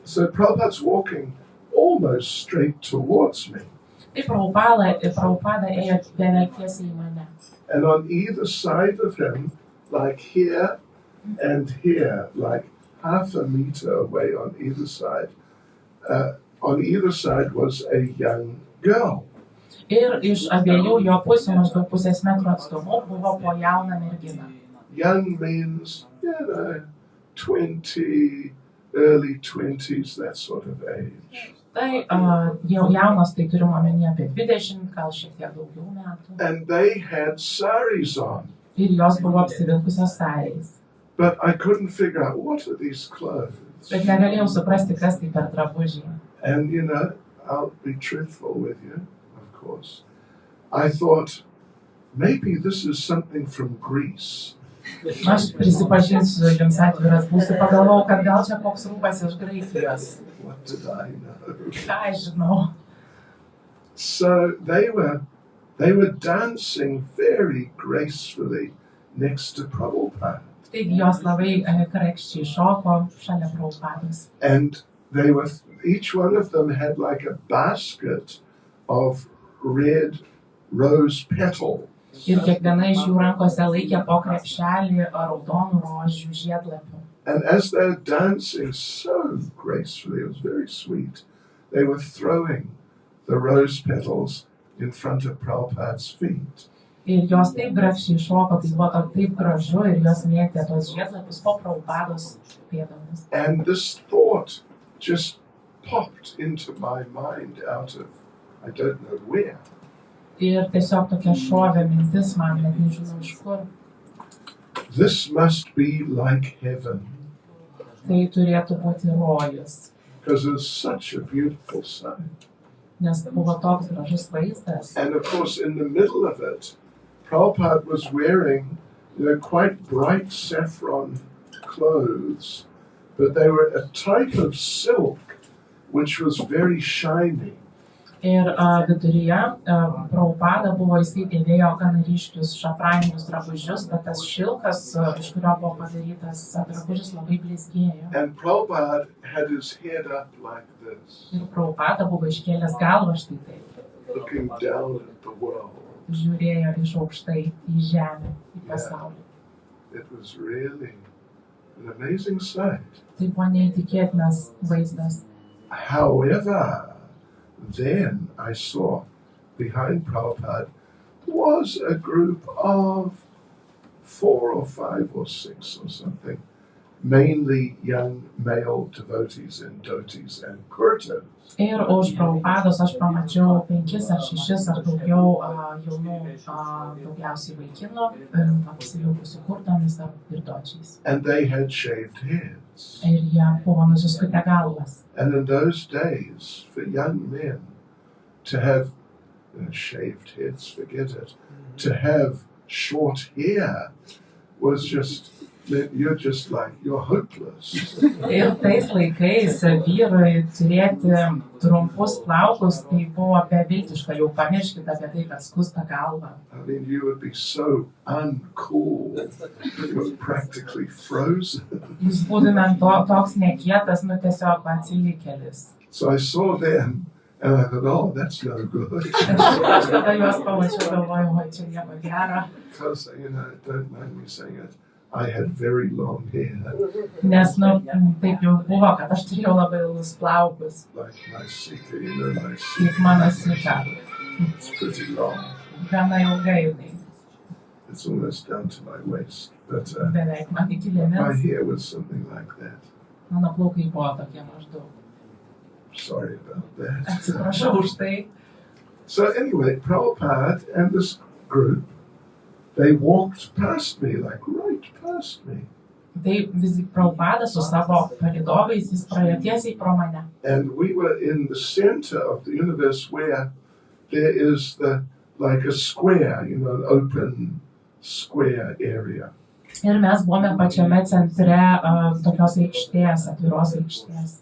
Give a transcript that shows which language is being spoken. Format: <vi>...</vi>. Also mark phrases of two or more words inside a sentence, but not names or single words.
<en>So Prabhupada's walking almost straight towards me.</en> <lt>Tai Prabhupada ėjo beveik tiesiai į mane.</lt> <en>And on either side of him, like here and here, like half a meter away on either side was a young girl.</en> <lt>Ir iš abiejų jo pusių, maždaug pusės metro atstumu, buvo po jauną merginą.</lt> <en>Young means, 20, early 20s, that sort of age.</en> <lt>Tai jau jaunas, tai turim omenyje apie 20, gal šiek tiek daugiau metų.</lt> <en>And they had saris on.</en> <lt>Ir jos buvo apsivilkusios sariais.</lt> <en>But I couldn't figure out what are these clothes.</en> <lt>Bet negalėjau suprasti, kas tai per drabužiai.</lt> <en>And I'll be truthful with you. Course. I thought maybe this is something from Greece.</en> <lt>Aš prisipažinsiu jums atviras būsiu, pagalvojau, kad gal čia koks rūbas iš Graikijos.</lt> <en>What did I know?</en> <lt>Ką aš žinau?</lt> <en>So they were dancing very gracefully next to Prabhupada.</en> <lt>Taigi jos labai krakščiai šoko šalia Prabhupados.</lt> <en>And each one of them had like a basket of red rose petal.</en> <lt>Ir kiekviena iš jų rankose laikė po krepšelį raudonų rožių žiedlapių.</lt> <en>And as they're dancing so gracefully, it was very sweet, they were throwing the rose petals in front of Prabhupada's feet.</en> <lt>Ir jos taip grakščiai šoko, tai buvo taip gražu ir jos mėtė tos žiedlapius po Prabhupados pėdomis.</lt> <en>And this thought just popped into my mind out of I don't know where.</en> <lt>Ir tiesiog tokia šovė mintis man, net nežinau iš kur.</lt> <en>This must be like heaven.</en> <lt>Tai turėtų būti rojus.</lt> <en>Because it's such a beautiful sight.</en> <lt>Nes buvo toks gražus vaizdas.</lt> <en>And of course, in the middle of it, Prabhupada was wearing, quite bright saffron clothes, but they were a type of silk which was very shiny.</en> <lt>Ir viduryje Prabhupada jisai dėvėjo gana ryškius šafraninius drabužius, bet tas šilkas, iš kurio buvo padarytas drabužis, labai blizgėjo.</lt> <en>And Prabhupada had his head up like this,</en> <lt>Ir Prabhupada buvo iškėlęs galvą štai taip,</lt> <en>looking down at the world.</en> <lt>žiūrėjo iš aukštai į žemę, į pasaulį.</lt> <en>It was really an amazing sight.</en> <lt>Tai buvo neįtikėtinas vaizdas.</lt> <en>However, then I saw behind Prabhupada was a group of 4 or 5 or 6 or something, mainly young male devotees in dhotis and kurtas.</en> <lt>Ir už Prabhupados aš pamačiau 5 ar 6 ar daugiau jaunų, daugiausiai vaikinų, apsivilkusių kurtomis ir dočiais.</lt> <en>And they had shaved heads.</en> <lt>Ir jie buvo nusiskutę galvas.</lt> <en>And in those days, for young men to have shaved heads, forget it, to have short hair was just, you're hopeless.</en> <lt>Ir tais laikais vyrui turėti trumpus plaukus, tai buvo beviltiška, jau pamirškite apie tai, kad skusta galva.</lt> <en>I mean, you would be so uncool, you're practically frozen.</en> <lt>Jūs būtumėm toks nekietas, tiesiog atsilikėlis.</lt> <en>So I saw them, and I thought, oh, that's no good.</en> <lt>Aš tada juos pamačiau, galvojau, čia nieko gero.</lt> <en>Because, don't mind me saying it, I had very long hair.</en> <lt>Nes, taip jau buvo, kad aš turėjau labai ilgus plaukus.</lt> <en>Like my sika, my sika.</en> <lt>Kaip mano sika.</lt> <en>It's pretty long.</en> <lt>Gana ilgai.</lt> <en>It's almost down to my waist. But</en> <lt>Beveik man iki</lt> <en>my</en> <lt>liemens.</lt> <en>hair was something like that.</en> <lt>Mano plaukai buvo tokie maždaug.</lt> <en>Sorry about that.</en> <lt>Atsiprašau už tai.</lt> <en>So anyway, Prabhupada and this group, they walked past me, like right past me.</en> <lt>Tai vis Prabhupada su savo palydovais, jis praėjo tiesiai pro mane.</lt> <en>And we were in the center of the universe where there is like a square, an open square area.</en> <lt>Ir mes buvome pačiame centre tokios aikštės, atviros aikštės.</lt>